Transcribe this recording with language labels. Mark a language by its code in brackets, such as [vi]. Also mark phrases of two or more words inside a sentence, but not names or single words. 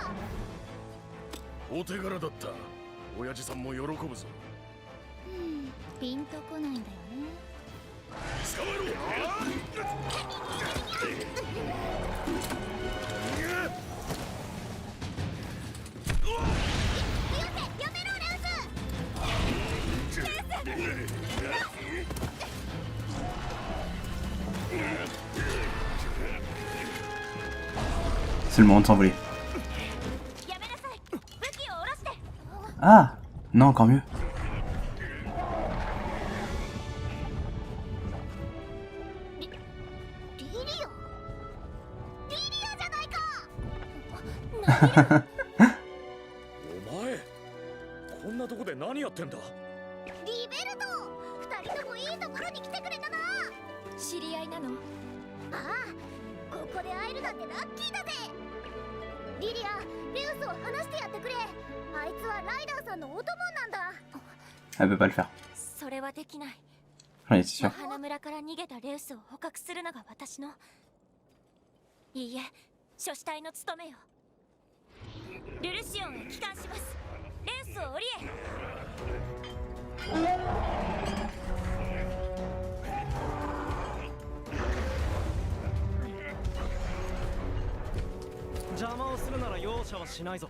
[ja] お手柄だった。親父さんも喜ぶぞ。ピンとこないんだよね。捕まえろ。やめろレウス。 [fr] C'est le moment de s'envoler. [ja] やめなさい。武器を下ろして。 [fr] Ah! Non, encore mieux. [ja] リリアじゃないか。お前、こんなとこで何やってんだ。リベルト、二人ともいいところに来てくれたな。知り合いなの？ああ、ここで会えるなんてラッキーだぜ。リリア、レウスを話してやってくれ。あいつはライダーさんのお供なんだ。 [fr] Elle peut pas le faire. [ja] それはできない。 [fr] Oui, c'est sûr. [ja] 花村から逃げたレウスを捕獲するのが私の。いいえ、諸子隊の務めよ。ルルシオンへ帰還します。レウスを降りえ。邪魔をするなら容赦はしないぞ。